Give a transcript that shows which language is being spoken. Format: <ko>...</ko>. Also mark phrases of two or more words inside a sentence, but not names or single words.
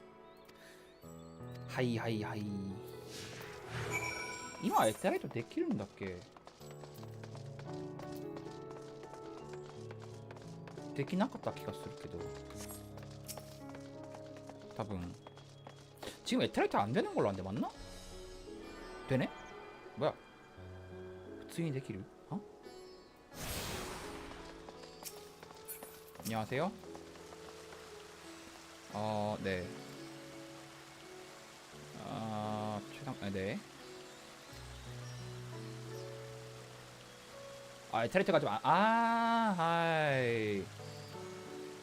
<ja>はいはいはい。今エテライトできるんだっけ？できなかった気がするけど。多分.</ja> <ko>지금 에테라이트 안 되는 걸로 안 돼, 맞나? 되네? 뭐야?</ko> <ja>普通にできる?</ja> <ko>어? 안녕하세요. 네. 네. 에테라이트가 좀 하이.</ko>